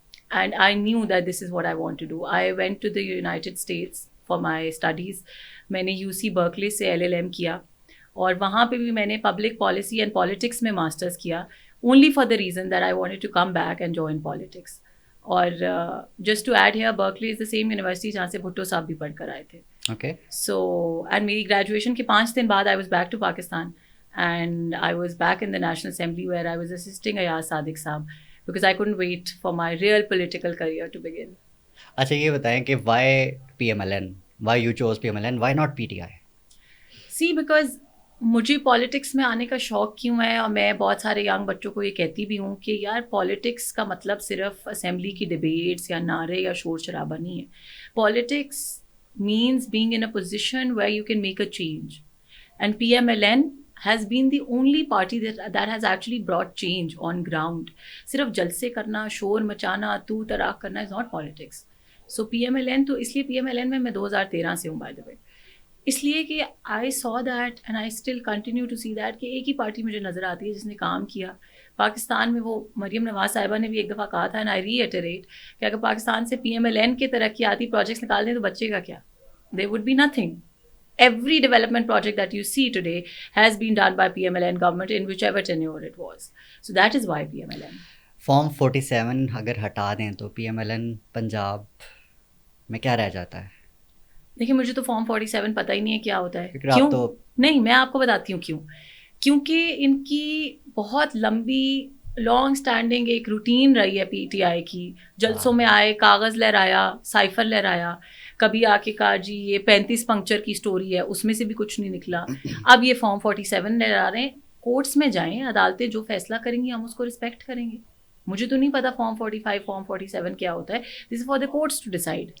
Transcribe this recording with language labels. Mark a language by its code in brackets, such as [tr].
[en] And I knew that this is what I want to do. I went to the United States for my studies. [ur] میں نے you C Berkeley سے LLM کیا اور وہاں پہ بھی میں نے پبلک پالیسی اینڈ پالیٹکس میں ماسٹرز کیا، [en] Only for the reason that I wanted to come back and join politics. اور just to add here, Berkeley is the same university [ur] جہاں سے بھٹو صاحب بھی پڑھ کر آئے تھے۔ [en] okay, so and [ur] میری گریجویشن کے 5 دن بعد [en] I was back to Pakistan and I was back in the National Assembly where I was assisting Ayaz Sadiq Saab because I couldn't wait for my real political career to begin. [ur] اچھا یہ بتائیں کہ [en] Why P M L N, why you choose P M L N, why not P T I? See, because [ur] مجھے politics میں آنے کا شوق کیوں ہے، اور میں بہت سارے ینگ بچوں کو یہ کہتی بھی ہوں کہ یار پالیٹکس کا مطلب صرف اسمبلی کی ڈبیٹس یا نعرے یا شور شرابہ نہیں ہے۔ Politics [en] means being in a position where you can make a change, and PMLN has been the only party that has actually brought change on ground. [ur] صرف جلسے کرنا، شور مچانا، تو تراک کرنا [en] is not politics. [ur] So PMLN تو اس لیے PMLN میں 2013 سے ہوں by the way، اس لیے کہ [en] I saw that and I still continue to see that [ur] کہ ایک ہی پارٹی مجھے نظر آتی ہے جس نے کام کیا پاکستان میں۔ وہ مریم نواز صاحبہ نے بھی ایک دفعہ کہا تھا [en] and I reiterate [ur] کہ اگر پاکستان سے PMLN کے ترقیاتی پروجیکٹس نکال دیں تو بچے گا کیا؟ [en] There would be nothing. Every development project that you see today has been done by PMLN government in whichever tenure it was. So that is why PMLN. [ur] Form 47 اگر ہٹا دیں تو P M L N Punjab میں کیا رہ جاتا ہے؟ دیکھیں مجھے تو فارم 47 پتہ ہی نہیں ہے کیا ہوتا ہے۔ کیوں؟ کیوں نہیں، میں آپ کو بتاتی ہوں کیوں۔ کیونکہ ان کی بہت لمبی لانگ اسٹینڈنگ ایک روٹین رہی ہے پی ٹی آئی کی۔ جلسوں میں آئے، کاغذ لہرایا، سائفر لہرایا، کبھی آ کے کہا جی یہ 35 پنکچر کی اسٹوری ہے، اس میں سے بھی کچھ نہیں نکلا۔ اب یہ فارم 47 لہرا رہے ہیں۔ کورٹس میں جائیں، عدالتیں جو فیصلہ کریں گی ہم اس کو رسپیکٹ کریں گے۔ مجھے تو نہیں پتا فارم 45 فارم 47 کیا ہوتا ہے، [en] This is for the courts to decide.